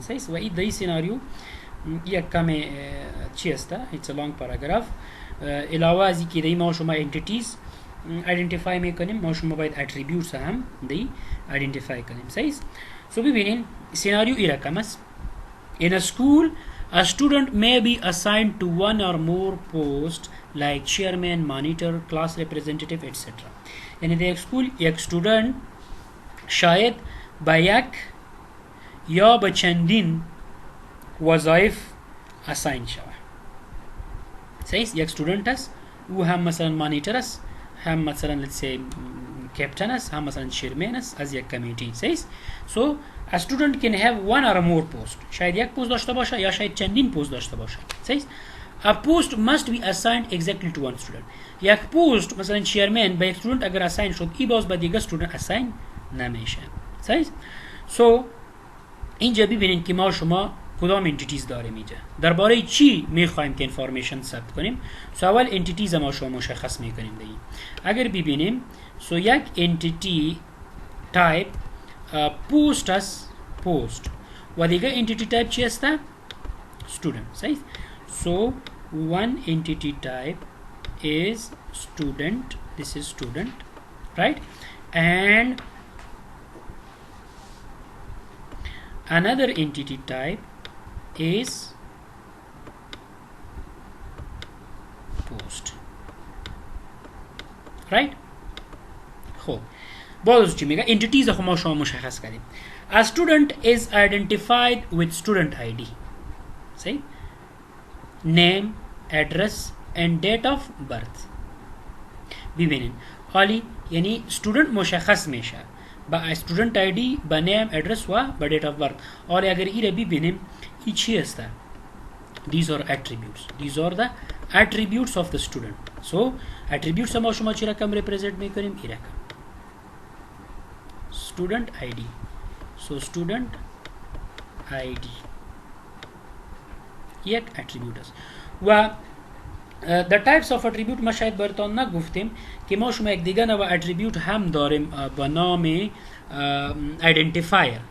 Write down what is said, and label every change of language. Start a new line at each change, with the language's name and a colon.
Persian: صحیح؟ و این دی سیناریو یک کم چی است؟
English: It's a long paragraph.
Persian: علاوه از اینکه دی ما شما entities identify میکنیم، ما شما باید attributes هم دی identify کنیم. صحیح؟ So ببینین سیناریو این رقم است.
English: In a school, a student may be assigned to one or more posts like chairman, monitor, class representative, etc.
Persian: یعنی در یک سکول یک student شاید با یک یا با چندین وظایف assign شود. صحیح؟ یک student است او هم مثلا مانیتر است، هم مثلا
English: let's say
Persian: captain است، هم مثلا chairman است از یک کمیتی. صحیح؟
English: So a student can have one or more post.
Persian: شاید یک پست داشته باشه یا شاید چندین پست داشته باشه. صحیح؟
English: A post must be assigned exactly to one student.
Persian: یک پست مثلا chairman به یک student اگر assign شد ای باز به دیگه student assign نمیشه. صحیح؟ So اینجا ببینید که ما شما کدام انتیتیز داریم اینجا. درباره چی میخوایم که انفارمیشن ثبت کنیم؟ سو اول انتیتیز ما شما مشخص میکنیم دیگه. اگر ببینیم سو یک انتیتی تایپ پوست است، پوست و دیگه انتیتی تایپ چی است؟ student.
English: صحیح؟ So one entity type is student. This is student, right? And another entity type is post, right?
Persian: خب باز چی میگه؟ entities رو شما مشخص کردیم.
English: A student is identified with student ID.
Persian: صحیح؟
English: name, address and date of birth.
Persian: ببینین حالی یعنی student مشخص میشه با student ID، با name, address و با date of birth. حالی اگر ایره ببینیم ای چی است؟
English: These are attributes. These are the attributes of the student.
Persian: So attributes ما شما چی رقم represent میکنیم؟ ای رقم student ID. So student ID یک اتریبیوت است و
English: the types of attribute
Persian: ما شاید براتون نگفتیم که ما شما یک دیگه نوع اتریبیوت هم داریم با نام identifier.